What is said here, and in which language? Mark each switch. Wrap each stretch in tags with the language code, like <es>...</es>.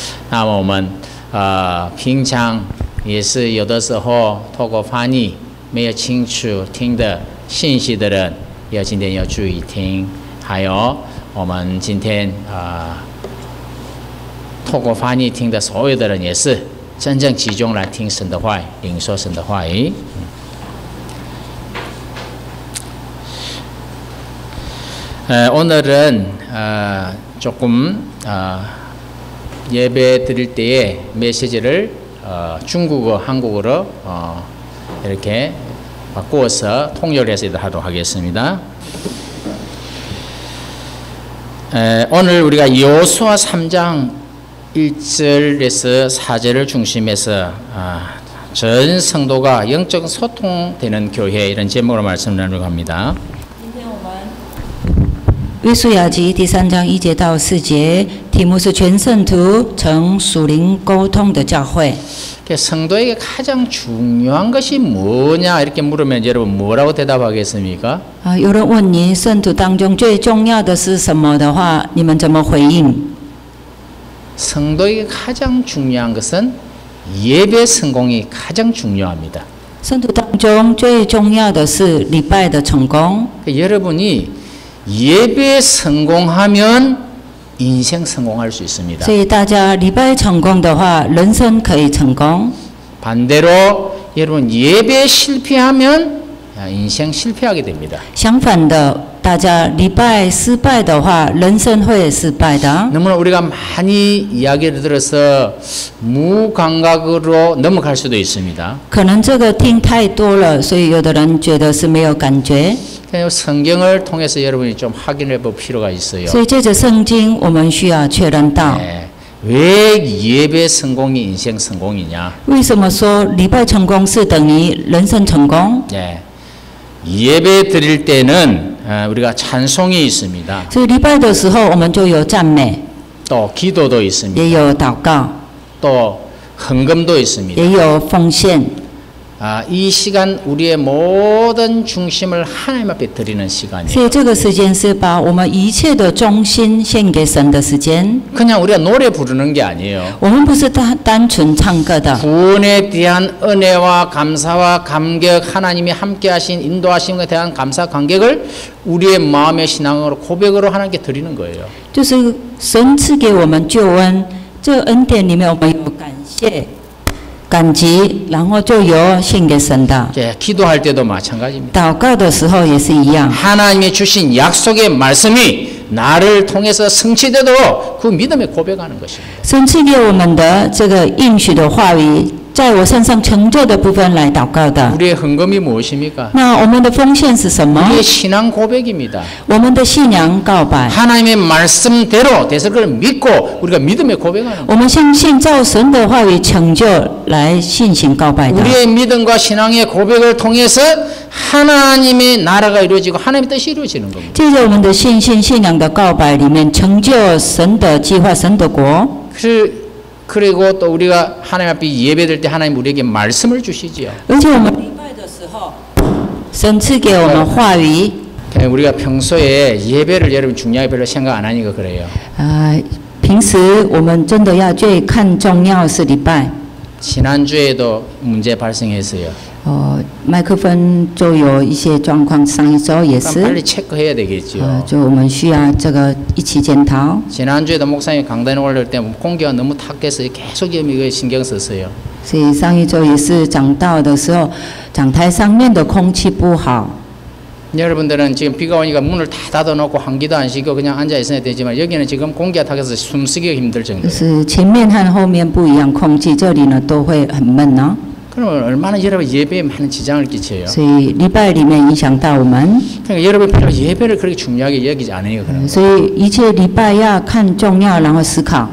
<zh>那么我们平常也是有的时候透过翻译没有清楚听的信息的人，今天要注意听。还有我们今天透过翻译听的所有的人，也是真正集中来听神的话语，领受神的话语。</zh> <ko>오늘은 조금 예배 드릴 때의 메시지를 중국어, 한국어로 이렇게 바꾸어서 통역해서 하도록 하겠습니다. 오늘 우리가 여호수아 3장 1절에서 4절을 중심해서 전 성도가 영적 소통되는 교회, 이런 제목으로 말씀을 나누려고 합니다.</ko> <zh>约书亚记第3章1节到4节，题目是全圣徒成属灵沟通的教会。</zh> <ko>성도에게 가장 중요한 것이 뭐냐 이렇게 물으면 여러분 뭐라고 대답하겠습니까?</ko> <zh>有人问你圣徒当中最重要的是什么的话，你们怎么回应？</zh> <ko>성도에게 가장 중요한 것은 예배 성공이 가장 중요합니다.</ko> <zh>圣徒当中最重要的是礼拜的成功。</zh> <ko>여러분이 예배 성공하면 인생 성공할 수 있습니다.</ko> <zh>所以大家礼拜成功的话，人生可以成功。</zh> <ko>반대로 여러분 예배 실패하면 인생 실패하게 됩니다.</ko> <zh>相反的，大家礼拜失败的话，人生会失败的。</zh> <ko>너무나 우리가 많이 이야기를 들어서 무감각으로 넘어갈 수도 있습니다.</ko> <zh>可能这个听太多了，所以有的人觉得是没有感觉。</zh> <ko>성경을 통해서 여러분이 좀 확인해 볼 필요가 있어요.</ko> <zh>所以借着圣经，我们需要确认到，</zh> <ko>왜 예배 성공이 인생 성공이냐?</ko> <zh>为什么说礼拜成功是等于人生成功？</zh> <ko>예배 드릴 때는 우리가 찬송이 있습니다.</ko> <zh>所以礼拜的时候，我们就有赞美，</zh> <ko>또 기도도 있습니다.</ko> <zh>也有祷告，</zh> <ko>또 헌금도 있습니다.</ko> <zh>也有奉献。</zh> <ko>이 시간 우리의 모든 중심을 하나님 앞에 드리는 시간이에요.</ko> <zh>所以这个时间是把我们一切的中心献给神的时间。</zh> <ko>그냥 우리가 노래 부르는 게 아니에요.</ko> <zh>我们不是单纯唱歌的。</zh> <ko>구원에 대한 은혜와 감사와 감격, 하나님이 함께하신 인도하심에 대한 감사 감격을 우리의 마음의 신앙으로 고백으로 하나님께 드리는 거예요.</ko> <zh>就是神赐给我们救恩，这恩典里面我们有感谢。感激，然后就有献给神的。</zh> <ko>기도할 때도 마찬가지입니다.</ko> <zh>祷告的时候也是一样。</zh> <ko>하나님이 주신 약속의 말씀이 나를 통해서 성취되도록 그 믿음에 고백하는 것입니다.</ko> <zh>神赐给我们的这个应许的话语，在我身上成就的部分来祷告的。</zh> <ko>우리의 헌금이 무엇입니까?</ko> <zh>那我们的奉献是什么？</zh> <ko>우리의 신앙 고백입니다.</ko> <zh>我们的信仰告白。</zh> <ko>하나님의 말씀대로 되서 그걸 믿고 우리가 믿음에 고백하는</ko> <zh>我们相信照神的话语成就来信心告白的。</zh> <ko>우리의 믿음과 신앙의 고백을 통해서 하나님의 나라가 이루어지고 하나님의 뜻이 이루어지는 겁니다.</ko> <zh>借着我们的信心、信仰的告白里面，成就神的计划、神的国。</zh> <ko>그리고 또 우리가 하나님 앞에 예배될 때 하나님 우리에게 말씀을 주시지요.</ko> <zh>而且我们礼拜的时候，神赐给我们话语。</zh> <ko>우리가 평소에 예배를 여러분 중요하게 별로 생각 안 하니까 그래요.</ko> <zh>平时我们真的要最看重要是礼拜。</zh> <ko>지난주에도 문제 발생했어요.</ko> <zh>麦克风就有一些状况，上一周也是。</zh> <ko>빨리 체크해야 되겠죠.</ko> <zh>就我们需要这个一起检讨。</zh> <ko>지난주에도 목사님 강단에 올릴 때 공기가 너무 탁해서 계속 이거 신경 썼어요.</ko> <zh>所以上一周也是讲道的时候，讲台上面的空气不好。</zh> <ko>여러분들은 지금 비가 오니까 문을 다 닫아놓고 환기도 안 시키고 그냥 앉아 있어야 되지만 여기는 지금 공기가 탁해서 숨쉬기가 힘들 정도예요.</ko> <zh>就是前面和后面不一样，空气这里呢都会很闷呢。</zh> <ko>그러면 얼마나 여러분 예배에 많은 지장을 끼쳐요.</ko> <zh>所以礼拜里面影响到我们，</zh> <ko>그러니까 여러분 별로 예배를 그렇게 중요하게 여기지 않아요. 그런</ko> <zh>所以一切礼拜要看重要，然后思考。</zh>